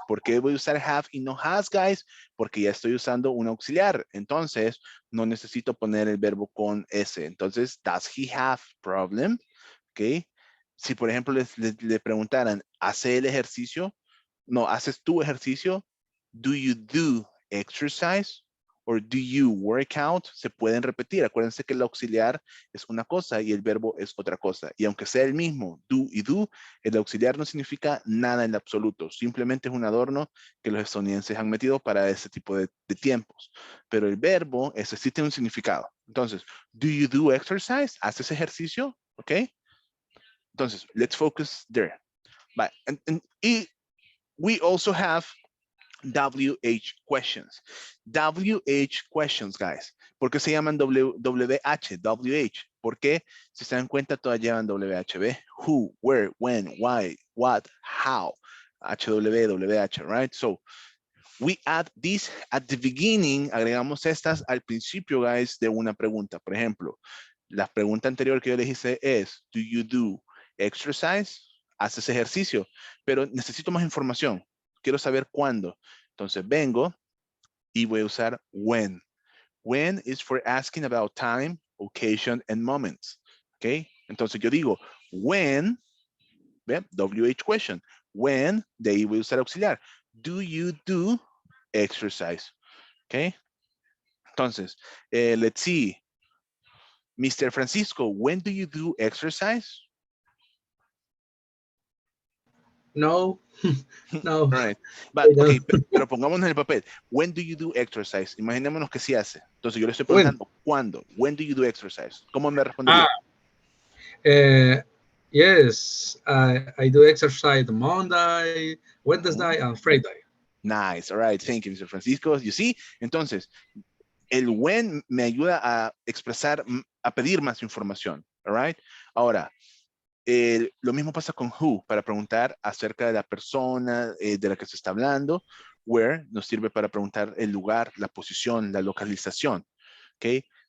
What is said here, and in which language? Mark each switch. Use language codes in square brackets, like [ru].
[es] ¿Por qué voy a usar have y no has, guys? Porque ya estoy usando un auxiliar. Entonces, no necesito poner el verbo con S. [en] Entonces, does he have problem? Ok. [es] Si, por ejemplo, le preguntaran, ¿hace el ejercicio? No, ¿haces tu ejercicio? [en] Do you do exercise? Or do you work out? [es] Se pueden repetir. Acuérdense que el auxiliar es una cosa y el verbo es otra cosa. Y aunque sea el mismo, do y do, el auxiliar no significa nada en absoluto. Simplemente es un adorno que los estadounidenses han metido para ese tipo de tiempos. Pero el verbo, ese sí tiene un significado. [en] Entonces, do you do exercise? [es] ¿Haces ejercicio? [en] ¿Ok? [es] Entonces, [en] let's focus there. But, y we also have WH questions. [es] WH questions, guys. ¿Por qué se llaman WH? WH. ¿Por qué? Si se dan cuenta, todas llevan WHB. [en] Who, where, when, why, what, how. HW, WH, right? So, we add this at the beginning, [es] agregamos estas al principio, [en] guys, [es] de una pregunta. Por ejemplo, la pregunta anterior que yo les hice es, [en] do you do exercise? [es] ¿Haces ejercicio? Pero necesito más información. Quiero saber cuándo. Entonces vengo y voy a usar when. [en] When is for asking about time, occasion, and moments. [es] ¿Ok? Entonces yo digo, when, ¿ve? WH question. When, de ahí voy a usar auxiliar. [en] Do you do exercise? [es] ¿Ok? [en] Entonces, let's see. Mr. Francisco, when do you do exercise? [es] No, no, [en] Right. I But, don't. [es] okay, pero pongámonos en el papel. [en] When do you do exercise? [es] Imaginémonos que sí hace. Entonces yo le estoy [en] When? [es] preguntando, ¿cuándo? [en] When do you do exercise? [es] ¿Cómo me Ah, respondería? [en] yes, I do exercise Monday, Wednesday, and Friday. Nice. All right. Thank you, Mr. Francisco. You see? [es] Entonces, el when me ayuda a expresar, a pedir más información. All right. Ahora, lo mismo pasa con who, para preguntar acerca de la persona de la que se está hablando. Where nos sirve para preguntar el lugar, la posición, la localización. ¿Ok?